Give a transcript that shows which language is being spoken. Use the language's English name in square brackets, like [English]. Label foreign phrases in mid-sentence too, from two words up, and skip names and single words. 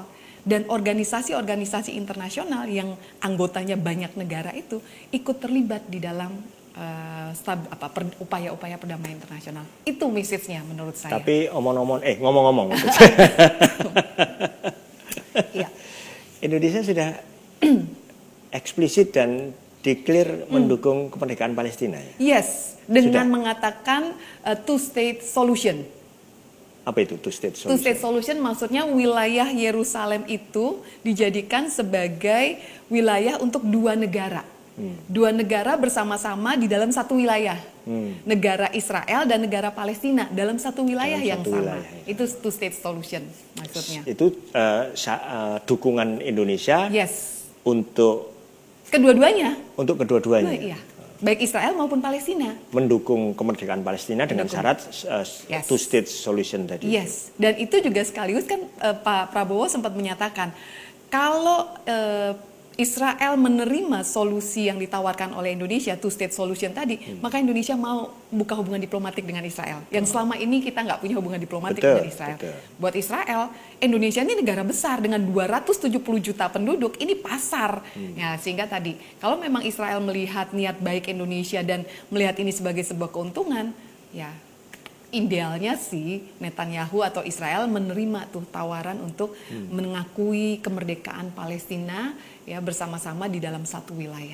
[Indonesian] Dan organisasi-organisasi internasional yang anggotanya banyak negara itu ikut terlibat di dalam upaya-upaya perdamaian internasional. Itu message-nya menurut saya. Tapi ngomong-ngomong. Ya. Indonesia sudah eksplisit dan declare mendukung kemerdekaan Palestina ya? Yes, dengan mengatakan [English] two-state solution. [Indonesian] Apa itu [English] two-state solution? Two-state solution [Indonesian] maksudnya wilayah Yerusalem itu dijadikan sebagai wilayah untuk 2 negara. 2 negara bersama-sama di dalam satu wilayah. Negara Israel dan negara Palestina dalam satu wilayah yang sama. Itu [English] two-state solution [Indonesian] maksudnya. Itu dukungan Indonesia untuk kedua-duanya. Untuk kedua-duanya. Iya. Baik Israel maupun Palestina. Mendukung kemerdekaan Palestina dengan syarat [English] two-state solution [Indonesian] tadi. Yes, dan itu juga sekaligus kan Pak Prabowo sempat menyatakan kalau Israel menerima solusi yang ditawarkan oleh Indonesia, [English] two-state solution [Indonesian] tadi, maka Indonesia mau buka hubungan diplomatik dengan Israel. Yang selama ini kita nggak punya hubungan diplomatik dengan Israel. Buat Israel, Indonesia ini negara besar dengan 270 juta penduduk, ini pasar. Ya, sehingga tadi, kalau memang Israel melihat niat baik Indonesia dan melihat ini sebagai sebuah keuntungan, ya idealnya sih Netanyahu atau Israel menerima tuh tawaran untuk mengakui kemerdekaan Palestina ya bersama-sama di dalam satu wilayah.